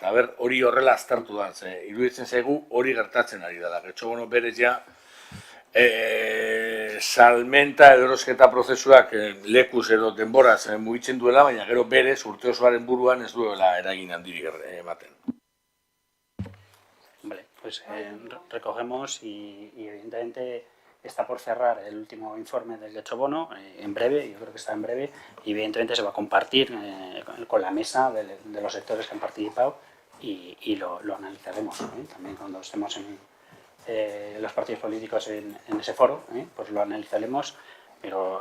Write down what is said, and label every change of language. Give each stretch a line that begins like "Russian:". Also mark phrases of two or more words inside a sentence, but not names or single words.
Basque: Hori horrela aztertu da, iruditzen zaigu hori gertatzen ari dela. Getxobono berez ja, salmenta edo erosketa prozesuak lekuz edo denboraz mugitzen duela, baina gero berez urte osoaren buruan ez duela eragin handirik ematen.
Spanish: Vale, pues recogemos y evidentemente está por cerrar el último informe del Getxobono en breve, yo creo que está en breve, y evidentemente se va a compartir con la mesa de los sectores que han participado y lo analizaremos también cuando estemos los partidos políticos en ese foro, pues lo analizaremos, pero